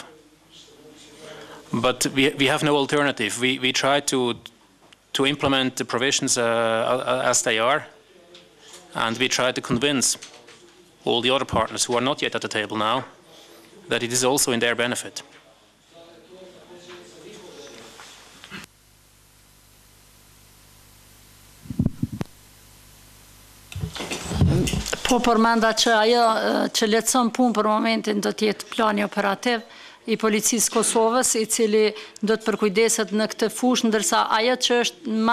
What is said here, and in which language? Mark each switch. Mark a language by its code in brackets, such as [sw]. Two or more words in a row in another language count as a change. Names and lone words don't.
[en] But we have no alternative. We try to implement the provisions as they are, and we try to convince all the other partners who are not yet at the table now that it is also in their benefit. [sq] Po përmenda që ajo që letëson punë për momentin do t'jetë plani operativ I policisë Kosovës, I cili do të përkujdeset në këtë fushë, ndërsa ajo që është më